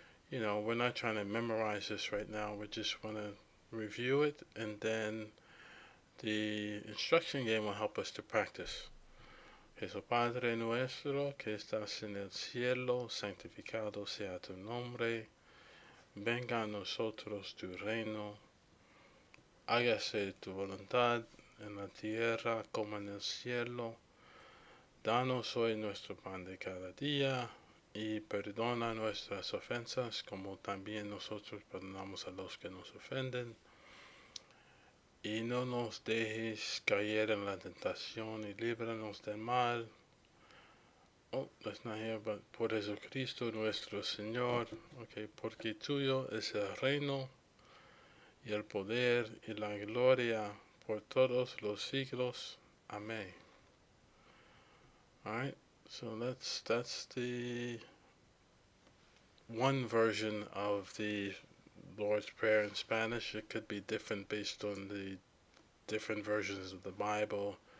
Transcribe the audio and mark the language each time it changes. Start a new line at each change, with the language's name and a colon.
English: We're not trying to memorize this right now. We just want to review it, and then the instruction game will help us to practice.
Spanish: Eso Padre nuestro que estás en el cielo, santificado sea tu nombre. Venga a nosotros tu reino. Hágase tu voluntad en la tierra como en el cielo. Danos hoy nuestro pan de cada día y perdona nuestras ofensas como también nosotros perdonamos a los que nos ofenden. Y no nos dejes caer en la tentación y líbranos del mal.
English: Oh, that's not here, but
Spanish: por Jesucristo nuestro Señor. Okay, porque tuyo es el reino y el poder y la gloria por todos los siglos. Amén.
English: Alright, so that's the one version of the Lord's Prayer in Spanish. It could be different based on the different versions of the Bible.